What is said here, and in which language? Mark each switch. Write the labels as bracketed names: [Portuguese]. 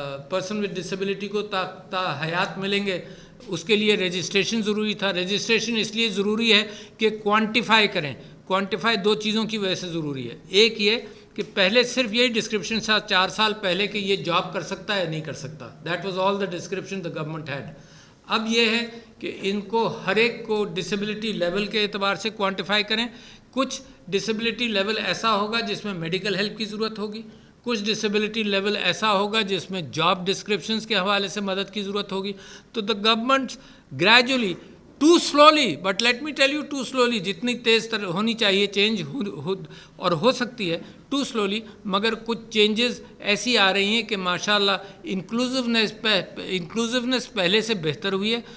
[English] person with disability [Urdu] کو تا حیات ملیں گے، اس کے لیے رجسٹریشن ضروری تھا. رجسٹریشن اس لیے ضروری ہے کہ کوانٹیفائی کریں. کوانٹیفائی دو چیزوں کی وجہ سے ضروری ہے. ایک یہ کہ پہلے صرف یہی ڈسکرپشن تھا 4 سال پہلے کہ یہ جاب کر سکتا ہے یا نہیں کر سکتا. [English] That was all the description the government head. [Urdu] اب یہ ہے کہ ان کو ہر ایک کو ڈسیبلٹی لیول کے اعتبار سے کوانٹیفائی کریں. کچھ ڈسیبلٹی لیول ایسا ہوگا جس میں میڈیکل ہیلپ کی ضرورت ہوگی، کچھ ڈسیبلٹی لیول ایسا ہوگا جس میں جاب ڈسکرپشنز کے حوالے سے مدد کی ضرورت ہوگی. [English] تو the government gradually too slowly, [Urdu] but let me tell you [English] too slowly, [Urdu] جتنی تیز ہونی چاہیے چینج اور ہو سکتی ہے ٹو سلولی، مگر کچھ چینجز ایسی آ رہی ہیں کہ ماشاءاللہ انکلوزونیس پہلے سے بہتر ہوئی ہے.